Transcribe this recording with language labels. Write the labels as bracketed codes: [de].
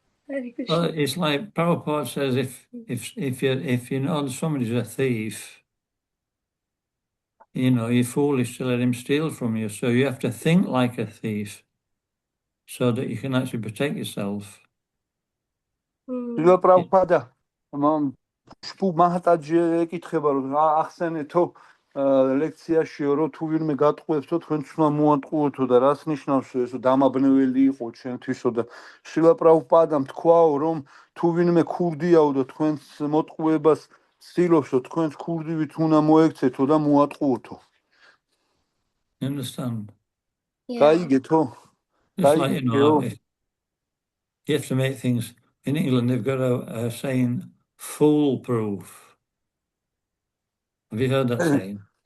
[en] Hare Krishna. Well, it's like Prabhupada says, if you know somebody's a thief, you know, you're foolish to let him steal from you. So you have to think like a thief so that you can actually protect yourself. [ka] დილა პრაბჰუპადა შპუ მაჰატაჯი ეკითხება რომ ახსენეთო ლექციაშიო რომ თუ ვინმე გატყუებსო თქვენც უნდა მოატყუოთო და რას ნიშნავს ესო დამაბნეველი იყო ჩვენთვისო და დილა პრაბჰუპადამ თქვაო რომ თუ ვინმე ქურდიაო და თქვენს მოტყუებას ცდილობსო თქვენც ქურდივით უნდა მოექცეთო და მოატყუოთო. [en] You understand? [ka] გაიგეთო? [en] Just like, you know, you have to make things. In England, they've got a saying, foolproof. Have you heard that saying?